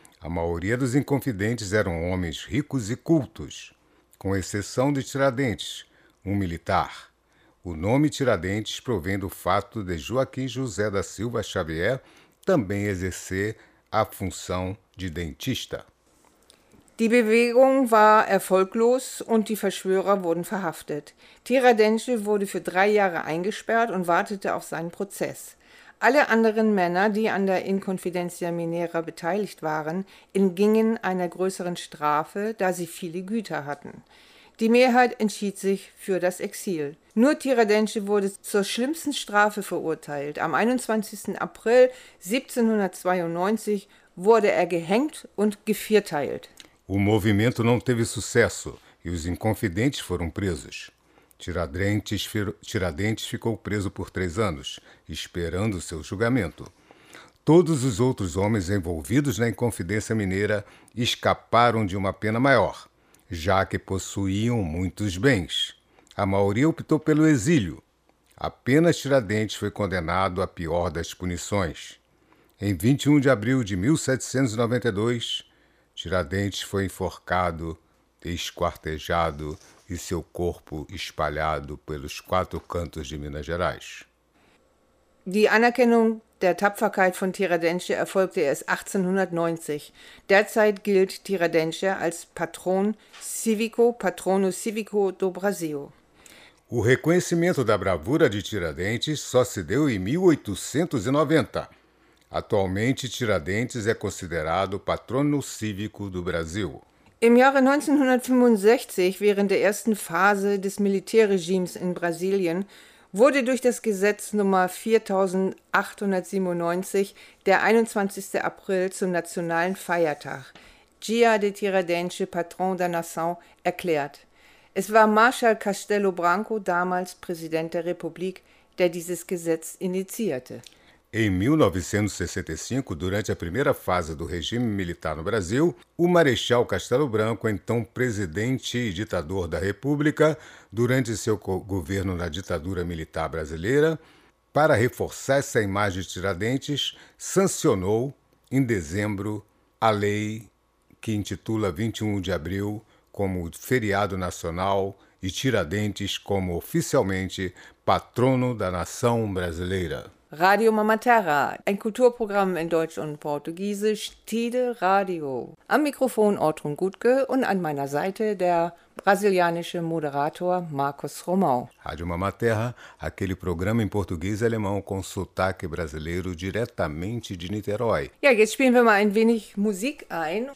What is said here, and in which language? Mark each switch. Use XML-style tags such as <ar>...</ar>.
<pt>A maioria dos inconfidentes eram homens ricos e cultos, com exceção de Tiradentes, um militar. O nome Tiradentes provém do fato de Joaquim José da Silva Xavier também exercer a função de dentista.</pt> <de>Die Bewegung war erfolglos und die Verschwörer wurden verhaftet. Tiradentes wurde für 3 Jahre eingesperrt und wartete auf seinen Prozess. Alle anderen Männer, die an der Inconfidencia Mineira beteiligt waren, entgingen einer größeren Strafe, da sie viele Güter hatten. Die Mehrheit entschied sich für das Exil. Nur Tiradentes wurde zur schlimmsten Strafe verurteilt. Am 21. April 1792 wurde er gehängt und gevierteilt.</de> <pt>O movimento não teve sucesso e os inconfidentes foram presos. Tiradentes ficou preso por 3 anos, esperando seu julgamento. todos os outros homens envolvidos na Inconfidência Mineira escaparam de uma pena maior, já que possuíam muitos bens. A maioria optou pelo exílio. Apenas Tiradentes foi condenado à pior das punições. Em 21 de abril de 1792, Tiradentes foi enforcado, esquartejado e seu corpo espalhado pelos quatro cantos de Minas Gerais.</pt> <de>Die Anerkennung der Tapferkeit von Tiradentes erfolgte erst 1890. Derzeit gilt Tiradentes als</de> <pt>Patrono Civico do Brasil. O reconhecimento da bravura de Tiradentes só se deu em 1890. Atualmente, Tiradentes é considerado patrono cívico do Brasil.</pt> <de>Im Jahre 1965, während der ersten Phase des Militärregimes in Brasilien, wurde durch das Gesetz Nummer 4897 der 21. April zum nationalen Feiertag, Dia de Tiradentes,</de> <pt>Patron da Nação,</pt> <de>erklärt. Es war Marschall Castelo Branco, damals Präsident der Republik, der dieses Gesetz initiierte.</de> <pt>Em 1965, durante a primeira fase do regime militar no Brasil, o Marechal Castelo Branco, então presidente e ditador da República, durante seu governo na ditadura militar brasileira, para reforçar essa imagem de Tiradentes, sancionou, em dezembro, a lei que intitula 21 de abril como feriado nacional e Tiradentes como oficialmente patrono da nação brasileira.</pt> <de>Radio Mamaterra, ein Kulturprogramm in Deutsch und Portugiesisch, Tide Radio. Am Mikrofon Ortrun Gutke und an meiner Seite der brasilianische Moderator Marcos Romão.</de> <pt>Rádio Mamaterra, aquele programa em português e alemão com sotaque brasileiro diretamente de Niterói.</pt> <de>Ja, jetzt spielen wir mal ein wenig Musik ein.</de>